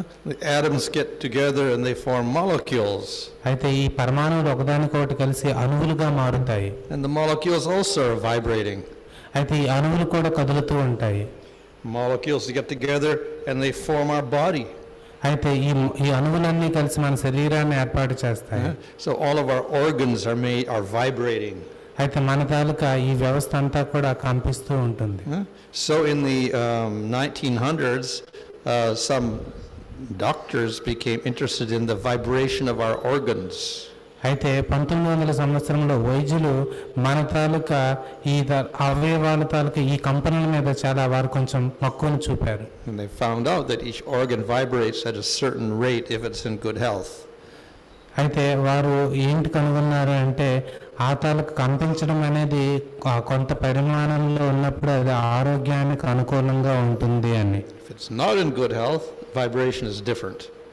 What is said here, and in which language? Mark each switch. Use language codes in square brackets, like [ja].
[en] The atoms get together and they form molecules. [te] అయితే ఈ పరమాణువులు ఒకదానికొకటి కలిసి అణువులుగా మారుతాయి. [en] And the molecules also are vibrating. [te] అయితే ఈ అణువులు కూడా కదులుతూ ఉంటాయి. [en] Molecules get together and they form our body. [te] అయితే ఈ అణువులన్నీ కలిసి మన శరీరాన్ని ఏర్పాటు చేస్తాయి. [en] So all of our organs are vibrating. [te] అయితే మన తాలూకా ఈ వ్యవస్థ అంతా కూడా కంపిస్తూ ఉంటుంది. [en] So in the 1900s, some doctors became interested in the vibration of our organs. [te] అయితే 1900 సంవత్సరంలో వైద్యులు మన తాలూకా ఈ అవయవాల తాలూకా ఈ కంపనల మీద చాలా వారు కొంచెం మక్కువను చూపారు. [en] And they found out that each organ vibrates at a certain rate if it's in good health. [te] అయితే వారు ఏంటి కనుగొన్నారు అంటే ఆ తాలూకు కంపించడం అనేది కొంత పరిమాణంలో ఉన్నప్పుడు అది ఆరోగ్యానికి అనుకూలంగా ఉంటుంది అని. [en] If it's not in good health, vibration is different.